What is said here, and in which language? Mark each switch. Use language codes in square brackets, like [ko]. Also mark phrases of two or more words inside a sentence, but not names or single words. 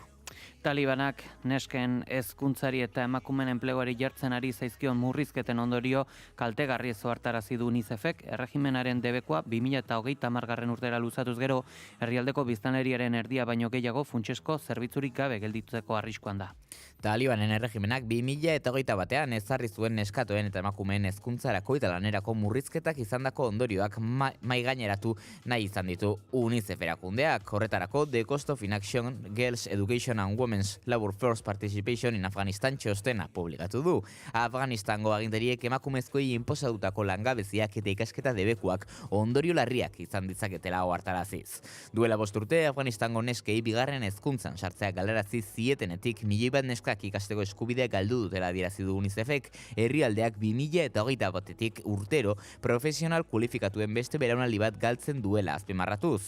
[eu] Talibanak nesken hezkuntzari eta emakumeen enpleguari jartzen ari zaizkion murrizketen ondorio kaltegarri ohartarazi du UNICEFek erregimenaren debekoa 2030 urtera luzatuz gero herrialdeko biztanleriaren erdia baino gehiago funtsesko zerbitzurik gabe gelditzeko arriskuan da. Talibanen erregimenak 2021ean ezarri zuen neskatoen eta emakumeen hezkuntzarako eta lanerako murrizketak izandako ondorioak maigaineratu nahi izan ditu UNICEF erakundeak. Horretarako The Cost of Inaction, Girls Education and Women's Labor Force Participation in Afghanistan txostena publikatu du. Afganistango agintariek emakumezkoei inposatutako langabeziak eta ikasketa debekuak ondorio larriak izan ditzaketela ohartaraziz. Duela 5 urte, Afganistango neskei bigarren hezkuntzan sartzea galarazi zietenetik milioi bat neskak ikasteko eskubidea galdu dutela adierazi du UNICEFek, herrialdeak 2021etik urtero profesional kualifikatuen beste belaunaldi bat galtzen duela azpimarratuz.